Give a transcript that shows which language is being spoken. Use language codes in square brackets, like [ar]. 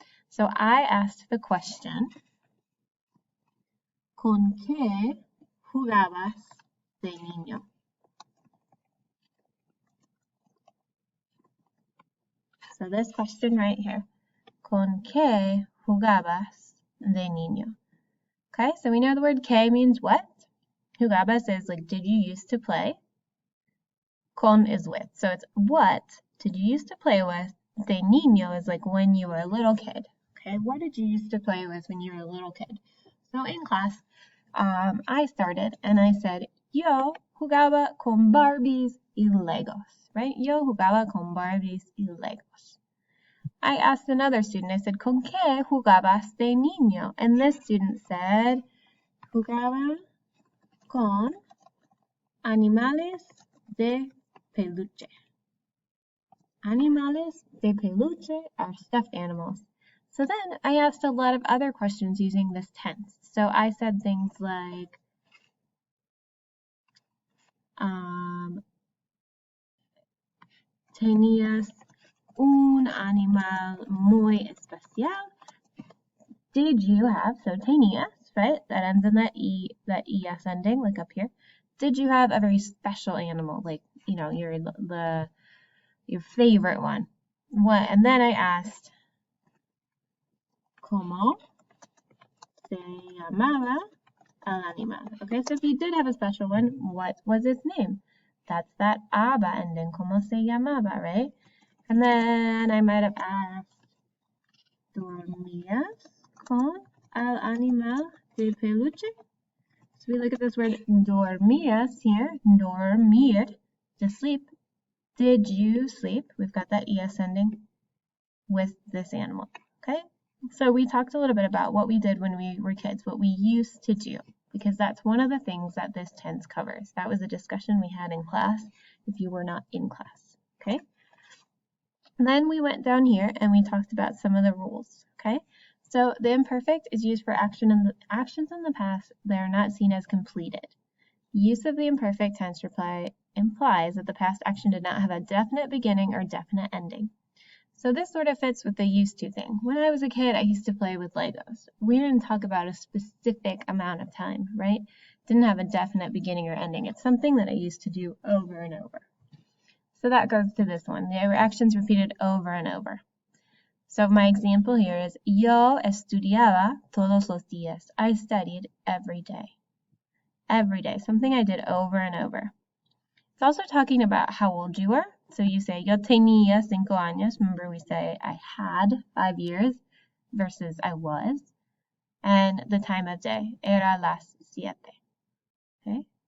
[en] So I asked the question, [es] ¿con qué jugabas de niño? [en] So this question right here, [es] ¿con qué jugabas de niño? [en] Okay, so we know the word que means what? Jugabas is like, did you used to play? Con is with, so it's what did you used to play with? [es] De niño [en] is like when you were a little kid. Okay, what did you used to play with when you were a little kid? So in class, I started and I said, [es] yo jugaba con Barbies y Legos, [en] right? [es] Yo jugaba con Barbies y Legos. [en] I asked another student, I said, [es] ¿con qué jugabas de niño? [en] And this student said, [es] jugaba con animales de peluche. Animales de peluche [en] are stuffed animals. So then I asked a lot of other questions using this tense. So I said things like, [es] tenías un animal muy especial. [en] Did you have, so tenías, right? That ends in that es ending, like up here. Did you have a very special animal, like, you know, your favorite one? What? And then I asked, [es] ¿cómo se llamaba el animal? [en] Okay, so if you did have a special one, what was its name? That's that aba ending, [es] ¿cómo se llamaba, [en] right? And then I might have asked, [es] ¿dormías con el animal de peluche? [en] So we look at this word dormías here, dormir, to sleep. Did you sleep? We've got that es ending with this animal, okay? So we talked a little bit about what we did when we were kids, what we used to do, because that's one of the things that this tense covers. That was a discussion we had in class if you were not in class, okay? And then we went down here and we talked about some of the rules, okay? So the imperfect is used for actions in the past that are not seen as completed. Use of the imperfect tense implies that the past action did not have a definite beginning or definite ending. So this sort of fits with the used to thing. When I was a kid, I used to play with Legos. We didn't talk about a specific amount of time, right? Didn't have a definite beginning or ending. It's something that I used to do over and over. So that goes to this one. The actions repeated over and over. So my example here is, [es] yo estudiaba todos los días. [en] I studied every day. Every day, something I did over and over. It's also talking about how old you were. So you say, [es] yo tenía 5 años. [en] Remember we say I had 5 years versus I was. And the time of day, [es] era las 7. [en] Okay.